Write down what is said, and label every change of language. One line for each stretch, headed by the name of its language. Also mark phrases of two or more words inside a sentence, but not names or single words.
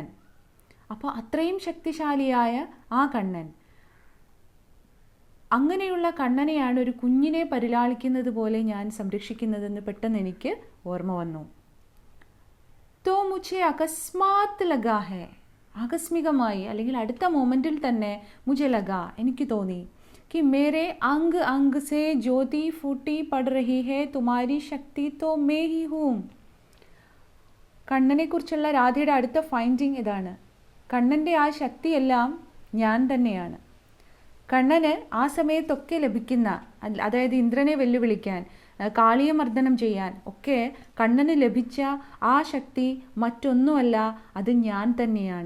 Malayalam: അപ്പോൾ അത്രയും ശക്തിശാലിയായ ആ കണ്ണൻ, അങ്ങനെയുള്ള കണ്ണനെയാണ് ഒരു കുഞ്ഞിനെ പരിലാളിക്കുന്നത് പോലെ ഞാൻ സംരക്ഷിക്കുന്നതെന്ന് പെട്ടെന്ന് എനിക്ക് ഓർമ്മ വന്നു.
Hindi: तो मुझे अकस्मात् लगा है,
Malayalam: ആകസ്മികമായി അല്ലെങ്കിൽ അടുത്ത മൊമെൻറ്റിൽ തന്നെ
Hindi: मुझे लगा,
Malayalam: എനിക്ക് തോന്നി,
Hindi: कि मेरे अंग अंग से ज्योति फूटी पड़ रही है, तुम्हारी शक्ति तो मैं ही हूँ.
Malayalam: കണ്ണനെ കുറിച്ചുള്ള രാധയുടെ അടുത്ത ഫൈൻഡിങ് ഇതാണ്, കണ്ണൻ്റെ ആ ശക്തിയെല്ലാം ഞാൻ തന്നെയാണ്. കണ്ണന് ആ സമയത്തൊക്കെ ലഭിക്കുന്ന, അതായത് ഇന്ദ്രനെ വെല്ലുവിളിക്കാൻ, കാളിയെ മർദ്ദനം ചെയ്യാൻ ഒക്കെ കണ്ണന് ലഭിച്ച ആ ശക്തി മറ്റൊന്നുമല്ല, അത് ഞാൻ തന്നെയാണ്.